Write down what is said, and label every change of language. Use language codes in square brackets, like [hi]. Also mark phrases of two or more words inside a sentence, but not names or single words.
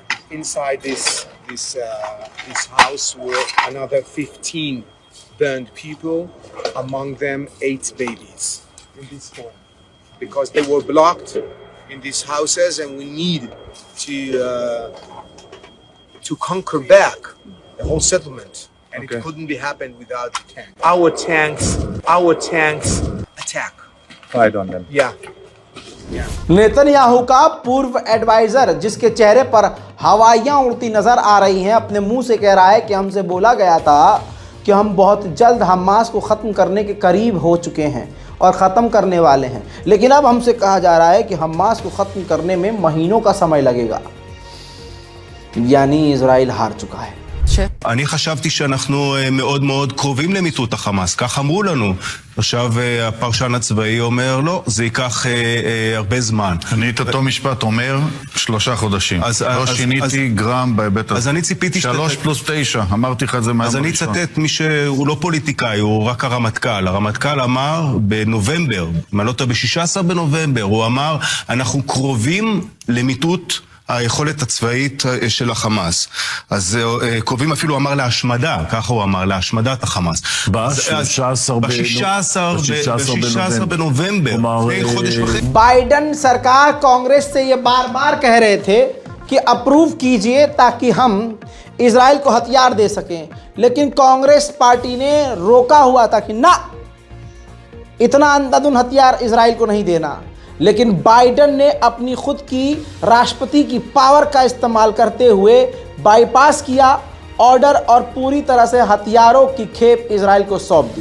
[en] Inside this house were another 15 burned people, among them 8 babies in this home, because they were blocked in these houses, and we need to conquer back the whole settlement, and Okay. it couldn't be happened without the tank. Our tanks attack. Fired on them. Yeah. [hi] नेतन्याहू का पूर्व एडवाइजर, जिसके चेहरे पर हवाइयां उड़ती नजर आ रही हैं, अपने मुंह से कह रहा है कि हमसे बोला गया था कि हम बहुत जल्द हमास को ख़त्म करने के करीब हो चुके हैं और ख़त्म करने वाले हैं, लेकिन अब हमसे कहा जा रहा है कि हमास को ख़त्म करने में महीनों का समय लगेगा। यानी इजराइल हार चुका है। [he] אני חשבתי שאנחנו מאוד מאוד קרובים למיטוט החמאס, כך אמרו לנו. עכשיו הפרשן הצבאי אומר, לא, זה ייקח הרבה זמן. אני את אותו משפט אומר 3 חודשים. לא שיניתי גרם בהיבט הזה. אז אני ציפיתי 3 פלוס 9, אמרתי לך את זה מהיום אז אני הראשון. אצטט מי שהוא לא פוליטיקאי, הוא רק הרמטכ"ל. הרמטכ"ל אמר בנובמבר, אם אני לא טועה ב-16 בנובמבר, הוא אמר, אנחנו קרובים למיטוט היכולת הצבאית של החמאס. אז קרובים אפילו אמר להשמדה, ככה הוא אמר, להשמדת החמאס. ב-16 בנובמבר, לפני חודש וחצי. [hi] बाइडन सरकार कांग्रेस से ये बार बार कह रहे थे कि अप्रूव कीजिए ताकि हम इजराइल को हथियार दे सकें, लेकिन कांग्रेस पार्टी ने रोका हुआ था कि ना, इतना अंधाधुंध हथियार इजराइल को नहीं देना। लेकिन बाइडन ने अपनी खुद की राष्ट्रपति की पावर का इस्तेमाल करते हुए बाईपास किया ऑर्डर और पूरी तरह से हथियारों की खेप इजराइल को सौंप दी।